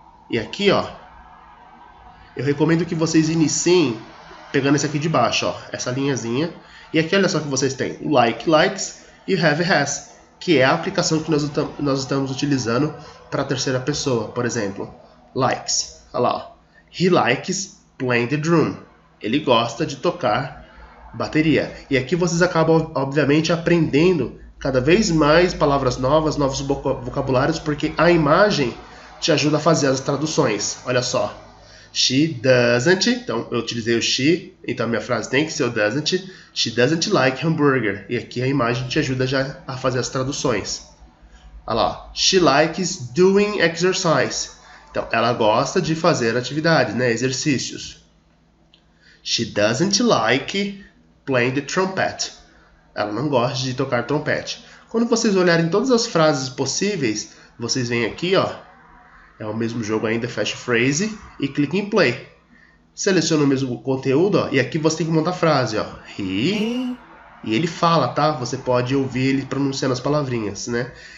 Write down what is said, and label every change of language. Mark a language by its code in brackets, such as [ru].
[pt] E aqui, ó, eu recomendo que vocês iniciem pegando esse aqui de baixo, ó, essa linhazinha. E aqui, olha só que vocês têm o like, likes e o have, has, que é a aplicação que nós estamos utilizando para a terceira pessoa. Por exemplo, likes. Olha lá, ó. [en] He likes playing the drum. [pt] Ele gosta de tocar bateria. E aqui vocês acabam, obviamente, aprendendo cada vez mais palavras novas, novos vocabulários, porque a imagem te ajuda a fazer as traduções. Olha só. [en] She doesn't, [pt] então eu utilizei o she, então a minha frase tem que ser o doesn't. [en] She doesn't like hamburger. [pt] E aqui a imagem te ajuda já a fazer as traduções. Olha lá. [en] She likes doing exercise. [pt] Então ela gosta de fazer atividades, né, exercícios. [en] She doesn't like playing the trumpet. [pt] Ela não gosta de tocar trompete. Quando vocês olharem todas as frases possíveis, vocês vêm aqui, ó. É o mesmo jogo ainda, Fast Phrase, e clique em Play. Seleciona o mesmo conteúdo, ó, e aqui você tem que montar a frase, ó. He, e ele fala, tá? Você pode ouvir ele pronunciando as palavrinhas, né?